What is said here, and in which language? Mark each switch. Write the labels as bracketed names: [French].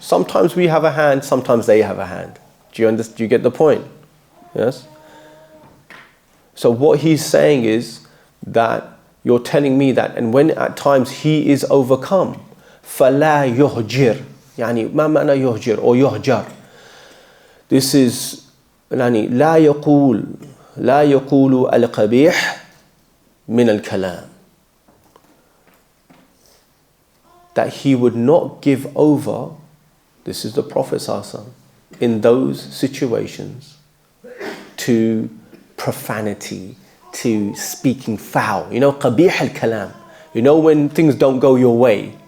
[English] Sometimes we have a hand, sometimes they have a hand. Do you get the point? Yes? So what he's saying is that you're telling me that, and when at times he is overcome, [Arabic] فَلَا يُهْجِرْ يعني ما معنى يهجر [English] or يهجر? This is [Arabic] يعني لا يقول القبيح من الكلام. [English] That he would not give over, this is the Prophet ﷺ, in those situations, to profanity, to speaking foul. You know, [Arabic] قبيح الكلام. [English] You know when things don't go your way.